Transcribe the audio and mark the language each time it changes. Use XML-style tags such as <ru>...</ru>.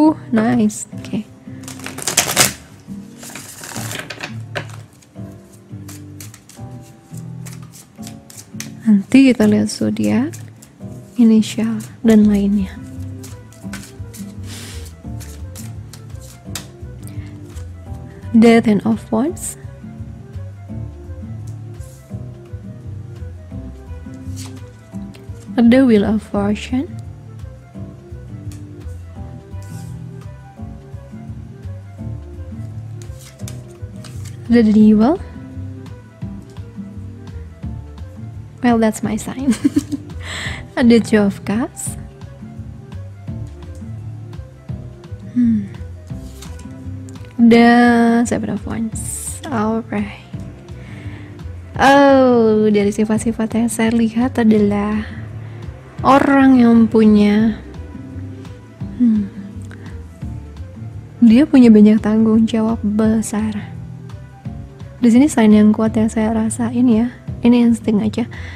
<en>Nice. Oke.</en> <id>Nanti kita lihat zodiak, inisial, dan lainnya.</id> <en>The Ten of Wands, the Wheel of Fortune, the Devil. Well, that's my sign. The Two of Cups, the Seven of Wands. Alright.</en> <id>Oh, dari sifat-sifat yang saya lihat adalah orang yang punya dia punya banyak tanggung jawab besar. Di sini sign yang kuat yang saya rasain ya. Ini insting aja.</id>